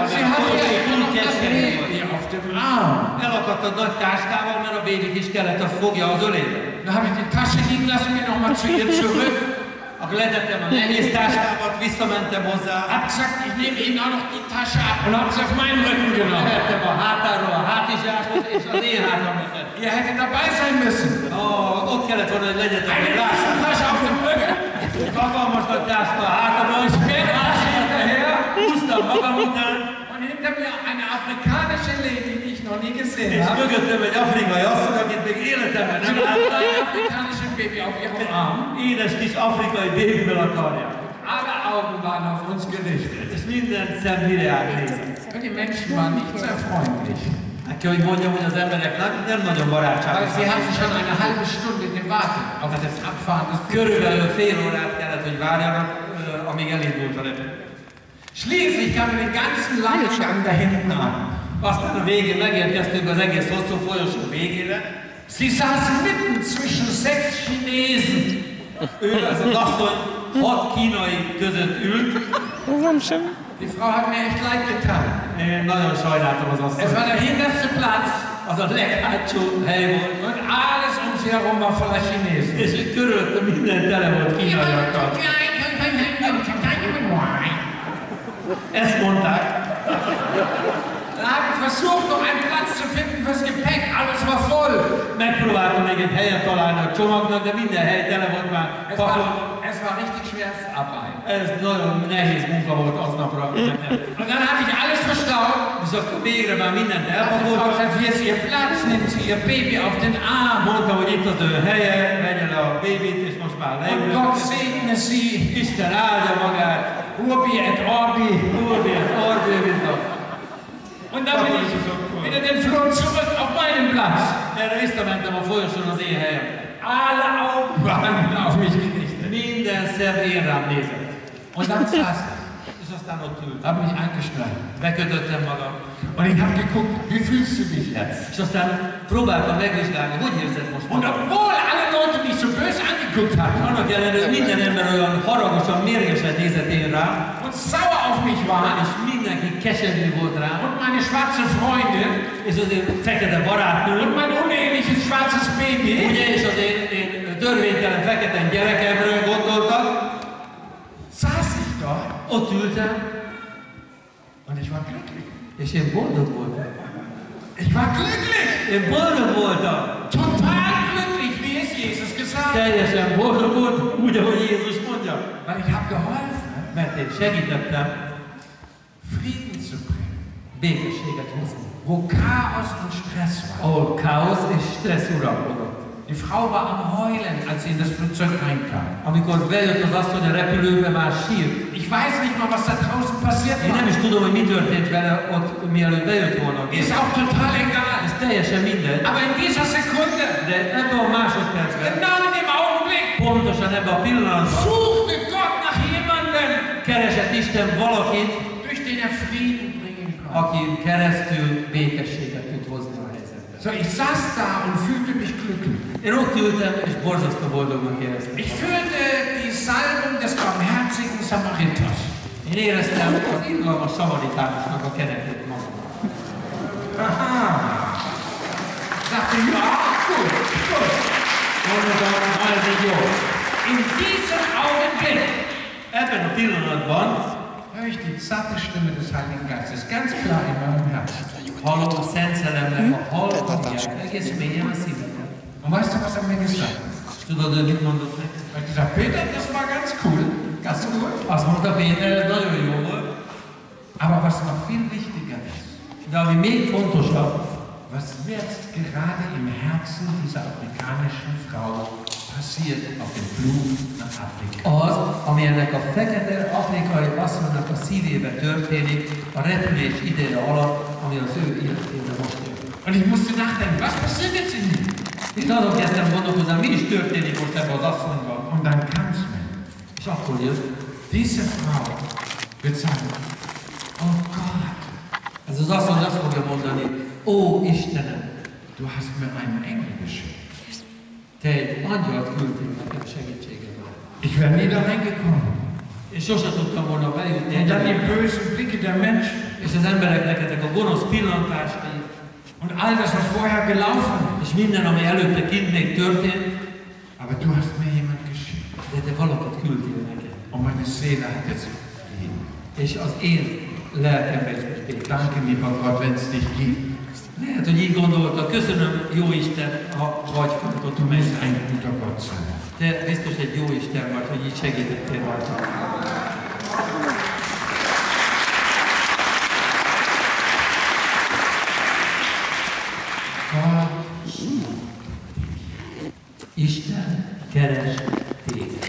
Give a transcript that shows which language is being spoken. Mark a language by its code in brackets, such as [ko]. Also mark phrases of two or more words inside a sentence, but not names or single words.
[de] Sie [hu] mert a [de] hatte ja [hu] folyosó [de] immer [hu] túl [de] noch das [hu] keskeny volt. [de] Baby auf dem Arm. [hu] Elakadt a nagy táskával, mert a bébit is kellett, a fogja az ölébe. [de] Dann habe ich die Tasche liegen lassen, bin nochmal zu ihr zurück. [hu] Akkor letettem a nehéz táskámat, visszamentem hozzá. [de] Hab gesagt, ich nehme Ihnen auch noch die Tasche ab und habe sie auf meinen Rücken genommen. [hu] Lehettem a hátáról a hátizsákot, és az én hátamra tettem. [de] Ihr hättet dabei sein müssen. [hu] Ott kellett volna, hogy legyetek, [de] Eine [hu] hogy lássam. [de] Tasche auf dem Rücken. [hu] Hatalmas nagy táska a hátamon, és [de] Hinterher. [hu] húztam magam után, [de] Und hinter mir eine afrikanische Lady, die ich noch nie gesehen [hu] és [de] habe. [hu] mögöttem egy afrikai asszony, akit még életemben nem [de] Ein [hu] láttam. [de] afrikanisches Baby auf ihrem Arm. [hu] Édes kis afrikai bébivel akarják. [de] Alle Augen waren auf uns gerichtet. [hu] És minden szem mireált nézett. [de] Und die Menschen waren nicht sehr freundlich. [hu] Hát kell, hogy mondjam, hogy az embereknek nem nagyon [de] Weil [hu] barátságos. [de] sie hatten schon eine halbe Stunde gewartet auf das Abfahren des Flugzeugs. [hu] Körülbelül fél órát kellett, hogy várjanak, amíg elindult a repülő. [de] Schließlich kamen wir den ganzen langen Gang da hinten an. [hu] Aztán a végén megérkeztünk az egész hosszú folyosó végére. [de] Sie saßen mitten zwischen 6 Chinesen. [hu] Ő, ez az asszony, 6 kínai között ült. [de] Die Frau hat mir echt leid getan. [hu] Én nagyon sajnáltam az [de] Es [hu] asszonyt. [de] war der hinterste Platz [hu] Az a leghátsó hely volt. [de] und alles um sie herum war voller Chinesen. [hu] És körülötte minden tele volt kínaiakkal. Ezt mondták. [de] Dann habe ich versucht, noch einen Platz zu finden fürs Gepäck. Alles war voll. [hu] Megpróbáltam még egy helyet találni a csomagnak, de minden hely tele volt már pakolva. [de] Es war richtig schweres Arbeit. [hu] Ez nagyon nehéz munka volt aznapra. [de] Und dann habe ich alles verstaut. [hu] És akkor végre már mindent [de] Die Frau [hu] elpakoltam. [de] sagt, hier ist Ihr Platz, nehmen Sie Ihr Baby auf den Arm. [hu] Mondta, hogy itt az ő helye, vegye le a bébit, és most már [de] Und [hu] leülök. [de] Gott segne Sie. [hu] Isten áldja magát. [la] Urbi et Orbi. Urbi, Orbi, [hu] mint a... [de] Und dann bin ich wieder den Flur zurück auf meinen Platz. [hu] Erre visszamentem a folyosón az én helyemre. [de] Alle Augen waren auf mich gerichtet. [hu] Minden szem én rám nézett. [de] Und dann saß ich, [hu] És aztán ott ült. [de] habe mich eingeschnallt. [hu] Bekötöttem magam. [de] Und ich habe geguckt, wie fühlst du dich jetzt? [hu] És aztán próbáltam megvizsgálni, hogy érzed most [de] Und [hu] magad. [de] obwohl alle Leute mich so böse angeguckt haben [hu] Annak ellenére, hogy minden ember olyan haragosan, mérgesen nézett én rám, [de] und sauer auf mich war [hu] és mindenki keserű volt rám, [de] und meine schwarze Freundin [hu] és az én fekete barátnőm, [de] und mein uneheliches schwarzes Baby, [hu] ugye, és az én törvénytelen fekete gyerekemről gondoltak, [de] saß ich dort [hu] ott ültem, [de] und ich war glücklich. [hu] és én boldog voltam. [de] Ich war glücklich. [hu] Én boldog voltam. [de] Total glücklich, wie es Jesus gesagt hat. [hu] Teljesen boldog volt, úgy, ahogy Jézus mondja. [de] Weil ich habe geholfen, [hu] Mert én segítettem [de] Frieden zu bringen, [hu] békességet hozni. [de] wo Chaos und Stress war. [hu] Ahol káosz és stressz uralkodott. [de] Die Frau war am Heulen, als sie in das Flugzeug reinkam. [hu] Amikor bejött az asszony a repülőbe, már sírt. [de] Ich weiß nicht mal, was da draußen passiert [hu] Én nem [de] war. [hu] is tudom, hogy mi történt vele ott, mielőtt bejött volna. [de] Ist auch total egal. [hu] Ez teljesen mindegy. [de] Aber in dieser Sekunde, [hu] De ebben a másodpercben, [de] genau in dem Augenblick, [hu] pontosan ebben a pillanatban [de] suchte Gott nach jemandem, [hu] keresett Isten valakit, [de] durch den er Frieden bringen konnte. [hu] aki keresztül békességet tud hozni a helyzetbe. [de] So, ich saß da und fühlte mich glücklich. [hu] Én ott ültem, és borzasztó boldognak éreztem. [de] Ich fühlte die Salbung des barmherzigen Samariters. [hu] Én éreztem az irgalmas samaritánusnak a kenetét magamon. [de] Aha. Sagte, ja, gut, gut. [hu] Mondom, ez így jó. [de] In diesem Augenblick [hu] Ebben a pillanatban [de] höre ich die zarte Stimme des Heiligen Geistes ganz klar in meinem Herzen. [hu] hallom a Szent Szellemnek a hallgatját egész mélyen a szívemben. [de] Und weißt du, was er mir gesagt hat? [hu] Tudod, hogy mit mondott neki? [de] Er hat gesagt, Peter, das war ganz cool, ganz gut. [hu] Azt mondta Péter, ez nagyon jó volt, [de] Aber was noch viel wichtiger ist, [hu] de ami még fontosabb, [de] was jetzt gerade im Herzen dieser afrikanischen Frau passiert auf dem Flug nach Afrika. [hu] az, ami ennek a fekete afrikai asszonynak a szívébe történik a repülés ideje alatt, ami az ő életében most történik. [de] Und ich musste nachdenken, was passiert jetzt in mir? [hu] És azon kezdtem gondolkozni, mi is történik most ebben az asszonyban. [de] Und dann kam es mir. [hu] És akkor jött, [de] Diese Frau wird sagen, oh Gott, [hu] ez az asszony azt fogja mondani, ó Istenem, [de] du hast mir einen Engel geschickt. [hu] te egy angyalt küldtél nekem segítségemre. [de] Ich wäre nie da reingekommen. [hu] És sose tudtam volna bejutni [de] Und dann die [hu] egyedül. [de] bösen Blicke der Menschen [hu] És az embereknek ezek a gonosz pillantásai, [de] und all das, was vorher gelaufen ist. [hu] és minden, ami előtte kint még történt, [de] Aber du hast mir jemand geschickt. [hu] de te valakit küldtél nekem. [de] Und meine Seele hat jetzt Frieden. [hu] És az én lelkemben is most békés. [de] Danke, lieber Gott, wenn es dich gibt. [hu] Lehet, hogy így gondolta, köszönöm, jó Isten, ha vagy fontot, [de] Du bist ein guter Gott sein. [hu] te biztos egy jó Isten vagy, hogy így segítettél rajta. [de] Gott, [hu] Isten keres téged.